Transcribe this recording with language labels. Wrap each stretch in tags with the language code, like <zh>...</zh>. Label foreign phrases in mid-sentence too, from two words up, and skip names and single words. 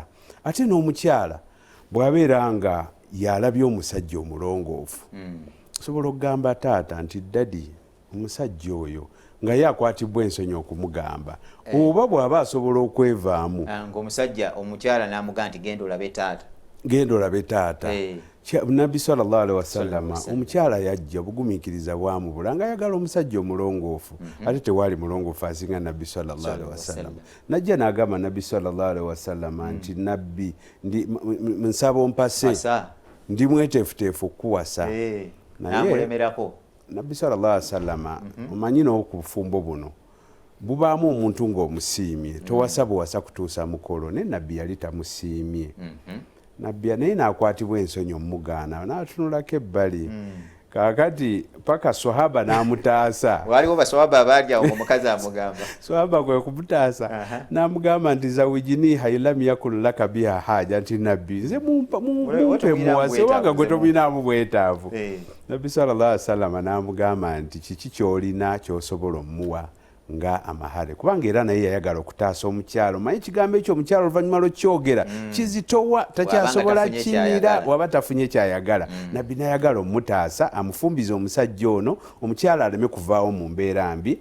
<lg>Ate n'omukyala bw'abeera nga yalabye omusajja omulongoofu, osobola okugamba taata nti dadi omusajja oyo, nga ye akwatibwa ensonyi okumugamba, oba bw'aba asobola okwevaamu. Ng'omusajja omukyala n'amugamba nti genda olabe taata. Genda olabe taata. Nabbi</lg> <ar>صلى الله عليه وسلم</ar> <lg>omukyala yajja bugumiikiriza bwamubula nga ayagala omusajja omulongoofu. Ate tewaali mulongoofu asinga Nabbi</lg> <ar>صلى الله عليه وسلم.</ar> <lg>Najja n'agamba Nabbi</lg> <ar>صلى الله عليه وسلم</ar> <lg>nti Nabbi nsaba ompase, ndi mweteefuteefu okukuwasa. Namulemerako. Nabbi</lg> <ar>صلى الله عليه وسلم</ar> <lg>omanyi n'okufumbo buno bubaamu omuntu ng'omusiimye, towasa buwasa kutuusa mukolo, ne Nabbi yali tamusiimye. Nabbi naye n'akwatibwa ensonyi omugaana, n'atunulako ebbali. Kaakati paka swahaba n'amutaasa. Waliwo baswahaba abaali awo omukazi amugamba. Swahaba kwe kumutaasa n'amugamba nti</lg> <ar>زوجنيها إن لم يكن لك بها حاجة,</ar> <lg>nti Nabbi nze mumpe muwase wanga gwe tominaamu bwetaavu. Nabbi</lg> <ar>صلى الله عليه وسلم</ar> <lg>n'amugamba nti kiki ky'olina ky'osobola omuwa nga amahale, kubanga era naye yayagala okutaasa omukyalo. Manyi ekigambo ekyo omukyalo oluvannyuma lw'okyogera kizitowa, takyasobola kimira waba tafunye kyayagala. Nabbi n'ayagala omutaasa, amufumbize omusajja ono, omukyala aleme kuvaawo mu mbeera mbi.</lg>